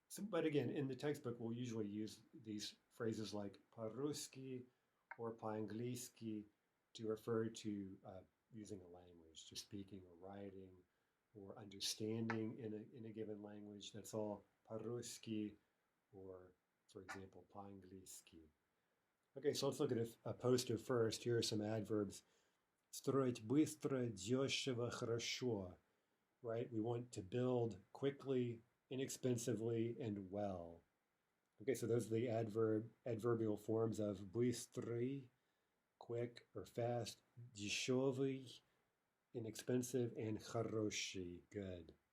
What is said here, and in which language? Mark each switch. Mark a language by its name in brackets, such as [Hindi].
[English] But again, in the textbook, we'll usually use these phrases like по-русски or по-английски to refer to using a language, to speaking or writing or understanding in a given language. That's all по-русски or, for example, по-английски. Okay, so let's look at a poster first. Here are some adverbs. [Russian] Строить быстро, дешево, хорошо. [English] Right? We want to build quickly, inexpensively, and well. Okay, so those are the adverbial forms of быстрый, quick or fast, дешевый, inexpensive, and хороший, good.